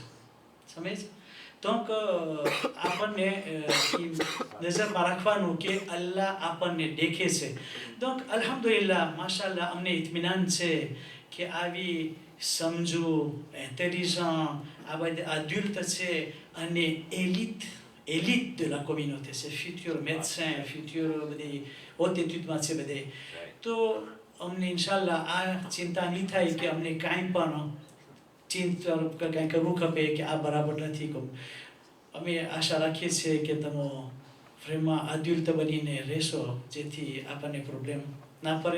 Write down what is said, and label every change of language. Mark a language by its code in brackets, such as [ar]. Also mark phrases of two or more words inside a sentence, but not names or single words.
[gu] સમજ? donc આપણને નજરમાં રાખવાનું કે અલ્લાહ આપણને દેખે છે. donc અલ્હમ્દુલિલ્લાહ, માશાઅલ્લાહ, અમને ઇત્મીનાન છે કે આવી સમજુ, ઇન્ટેલિજન્ટ, આ બધા અડલ્ટ છે અને [fr] élite de la communauté, c'est futur médecin, futur [gu] બધી [fr] haute étude [gu] માં છે બધે. તો અમને ઇન્શાલ્લાહ આ ચિંતા નહીં થાય કે અમને કાંઈ પણ કાંઈ કરવું ખપે કે આ બરાબર નથી. અમે આશા રાખીએ છીએ કે તમે ફ્રેમમાં અડલ્ટ બનીને રહેશો જેથી આપણને પ્રોબ્લેમ ના પડે.